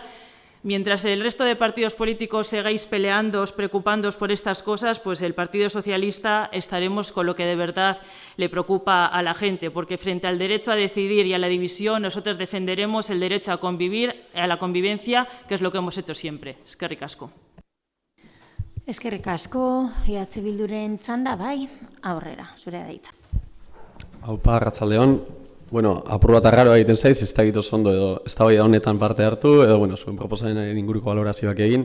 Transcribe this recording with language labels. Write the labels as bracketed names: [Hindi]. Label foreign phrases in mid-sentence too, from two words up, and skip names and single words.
[Spanish] Mientras el resto de partidos políticos sigáis peleándoos, preocupándoos por estas cosas, pues el Partido Socialista estaremos con lo que de verdad le preocupa a la gente, porque frente al derecho a decidir y a la división, nosotros defenderemos el derecho a convivir, a la convivencia, que es lo que hemos hecho siempre. [Basque] Eskerrik asko. Eskerrik asko, EH Bilduren txanda, bai, aurrera, zure da hitza. Aupa, arratsaldeon. Bueno, apur bat arraro egiten zaiz, ez da egiten ondo edo eztabaida honetan parte hartu, edo bueno, zuen proposamenaren inguruko valorazioak egin.